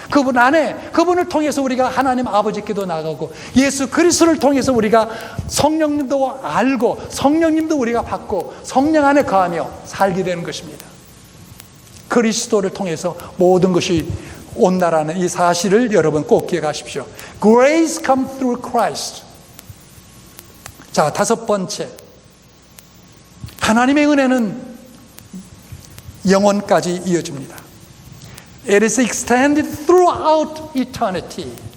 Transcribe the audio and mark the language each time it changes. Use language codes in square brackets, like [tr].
[ko] 그분 안에, 그분을 통해서 우리가 하나님 아버지께도 나가고, 예수 그리스도를 통해서 우리가 성령님도 알고 성령님도 우리가 받고 성령 안에 거하며 살게 되는 것입니다. 그리스도를 통해서 모든 것이 온다라는 이 사실을 여러분 꼭 기억하십시오. [en] Grace comes through Christ. [ko] 자, 다섯 번째, 하나님의 은혜는 영원까지 이어집니다. [en] It is extended throughout eternity.